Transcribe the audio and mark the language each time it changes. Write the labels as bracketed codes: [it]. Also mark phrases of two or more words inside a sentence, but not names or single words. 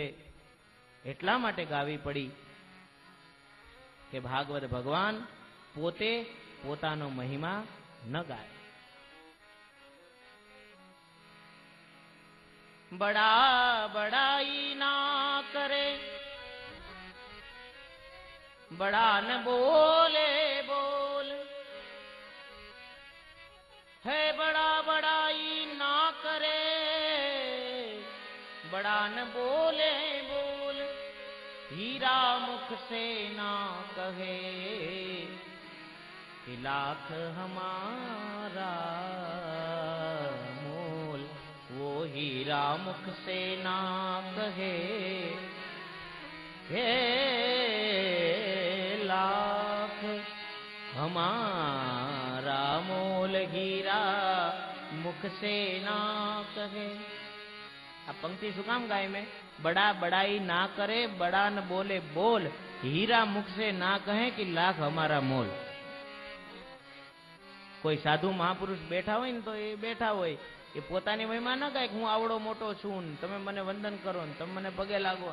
[gu] એટલા માટે ગાવી પડી કે ભાગવત ભગવાન પોતે પોતાનો મહિમા ન ગાય. [hi] बड़ा बड़ाई ना करे, बड़ा न बोले बोल, है बड़ा बड़ाई ना करे, बड़ा न बोले बोल, हीरा मुख से ना कहे कि लाख हमारा मोल. हीरा मुख से ना कहे, हे लाख हमारा मोल हीरा मुख से ना कहे. [gu] આ પંક્તિ શું કામ ગાય મેં? [hi] बड़ा बड़ाई ना करे, बड़ा न बोले बोल, हीरा मुख से ना कहे कि लाख हमारा मोल. [gu] કોઈ સાધુ મહાપુરુષ બેઠા હોય ને તો એ બેઠા હોય, એ પોતાની મહિમા ના ગાય કે હું આવડો મોટો છું ને તમે મને વંદન કરો ને તમે મને પગે લાગો.